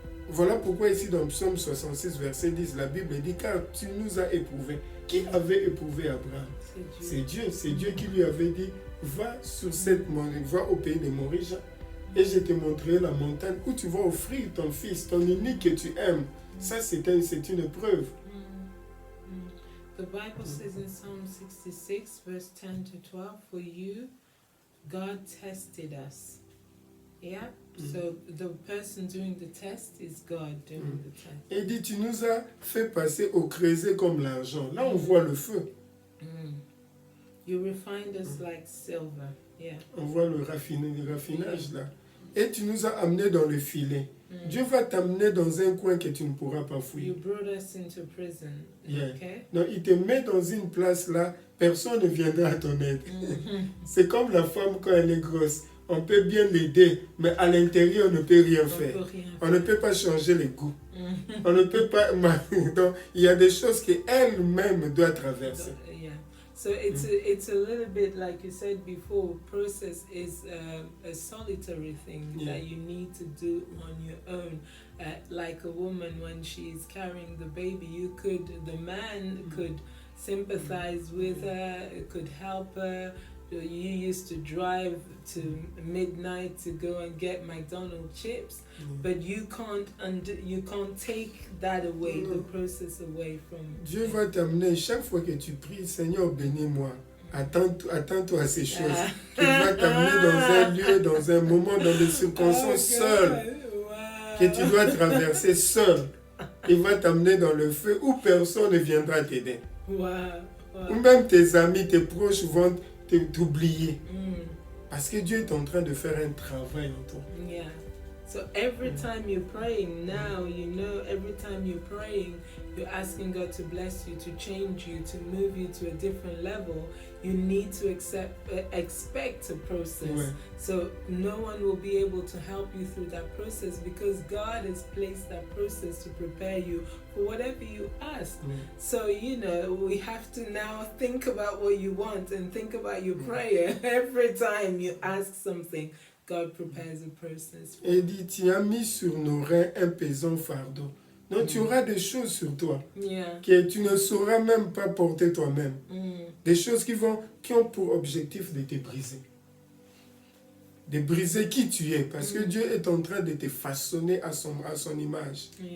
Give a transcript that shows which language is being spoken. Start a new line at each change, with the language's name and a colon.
French: Voilà pourquoi ici dans Psaume 66, verset 10, la Bible dit, car tu nous as éprouvés. Qui avait éprouvé Abraham? C'est Dieu. C'est Dieu qui lui avait dit, va sur cette montagne, va au pays de Moria, et je te montrerai la montagne où tu vas offrir ton fils, ton unique que tu aimes. Ça, c'est une preuve.
English: The Bible says in Psalm 66, verse 10 to 12, for you, God tested us. Yeah? So the person doing the test is God doing the test.
French: Et dit, tu nous as fait passer au creuset comme l'argent. Là, on voit le feu.
English: You refined us like silver. Yeah.
French: On voit le raffinage là. Et tu nous as amenés dans le filet. Dieu va t'amener dans un coin que tu ne pourras pas fuir.
English: You brought us into prison. Yeah. Okay?
French: Donc, il te met dans une place là, personne ne viendra à ton aide. C'est comme la femme quand elle est grosse. On peut bien l'aider, mais à l'intérieur, on ne peut rien faire. On ne peut pas changer les goûts. On ne peut pas... Donc, il y a des choses qu'elle-même doit traverser.
English: Yeah. So it's a little bit like you said before. Process is a solitary thing that you need to do on your own. Like a woman when she's carrying the baby, the man could sympathize with her, could help her. You used to drive to midnight to go and get McDonald's chips, but you can't take that away, the process away from.
French: Dieu va t'amener chaque fois que tu pries, Seigneur, bénis-moi. Attends-toi à ces choses. Il va t'amener dans un lieu, dans un moment, dans des circonstances seules que tu dois traverser seul. Il va t'amener dans le feu où personne ne viendra t'aider. Ou même tes amis, tes proches vont t'oublier. Parce que Dieu est en train de faire un travail en toi.
English: Yeah. So every time you're praying now, every time you're praying, you're asking God to bless you, to change you, to move you to a different level. You need to expect a process.
French: Ouais.
English: So no one will be able to help you through that process because God has placed that process to prepare you for whatever you ask. So, we have to now think about what you want and think about your prayer. Every time you ask something, God prepares a process.
French: Et dit, tu as mis sur nos reins un pesant fardeau. Donc tu auras des choses sur toi que tu ne sauras même pas porter toi-même. Des choses qui ont pour objectif de te briser. De briser qui tu es. Parce que Dieu est en train de te façonner à son image.